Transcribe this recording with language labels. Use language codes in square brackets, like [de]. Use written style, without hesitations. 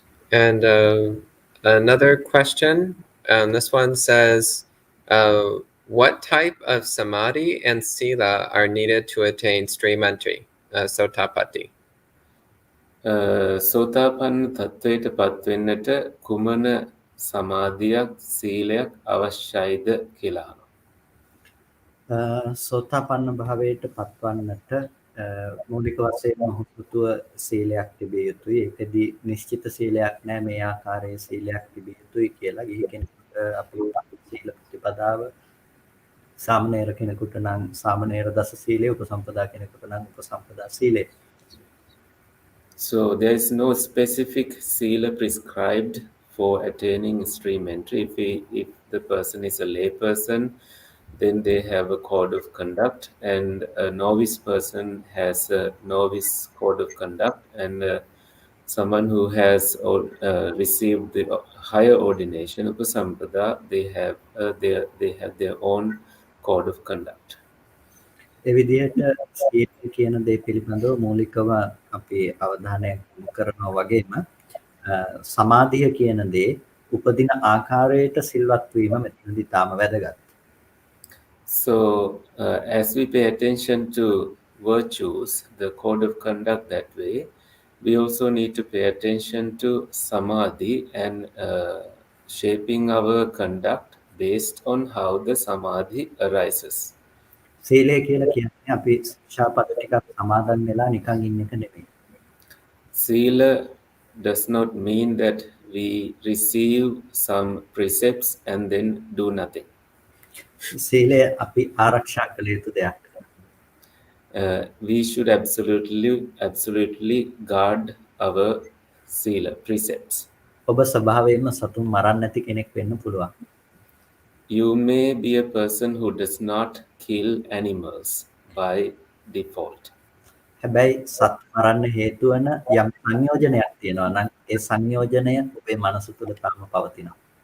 [en] And another question, this one says, what type of samadhi and sila are needed to attain stream entry, sotapatti? [si] සෝතාපන්න තත්වයට පත්වෙන්නට කුමන සමාධියක් සීලයක් අවශ්‍යයිද කියලා. සෝතාපන්න භාවයට පත්වන්නට මූලික වශයෙන් මොහොතුව සීලයක් තිබිය යුතුයි. ඒකදී නිශ්චිත සීලයක් නැහැ මේ ආකාරයේ සීලයක් තිබිය යුතුයි කියලා. ගිහි කෙනෙකුට අපේ සීල ප්‍රතිපදාව සාමණේර කෙනෙකුට නම් සාමණේර දස සීලය, උපසම්පදා කෙනෙකුට නම් උපසම්පදා සීලය. [en] So there is no specific sila prescribed for attaining stream entry. If the person is a lay person, then they have a code of conduct, and a novice person has a novice code of conduct, and someone who has received the higher ordination, upasampada, they have their own code of conduct. [si] ඒ විදිහට සීලය කියන දේ පිළිබඳව මූලිකව අපි අවධානය යොමු කරනවා වගේම සමාධිය කියන දේ උපදින ආකාරයට සිල්වත් වීම මෙතනදී තාම වැදගත්. [en] So as we pay attention to virtues, the code of conduct that way, we also need to pay attention to samadhi and shaping our conduct based on how the samadhi arises. [si] සීලය කියලා කියන්නේ අපි ශාපත ටිකක් සමාදන් වෙලා නිකන් ඉන්න එක නෙමෙයි. [en] Sila does not mean that we receive some precepts and then do nothing. [si] සීලය අපි ආරක්ෂා කළ යුතු දෙයක්. [en] We should absolutely guard our sila precepts. [si] ඔබ ස්වභාවයෙන්ම සතුන් මරන්න නැති කෙනෙක් වෙන්න පුළුවන්. [en] You may be a person who does not kill animals by default. [si] හැබැයි සත් මරන්න හේතු වන යම් සංයෝජනයක් තියෙනවා නම් ඒ සංයෝජනය ඔබේ මනස තුළ තාම පවතිනවා.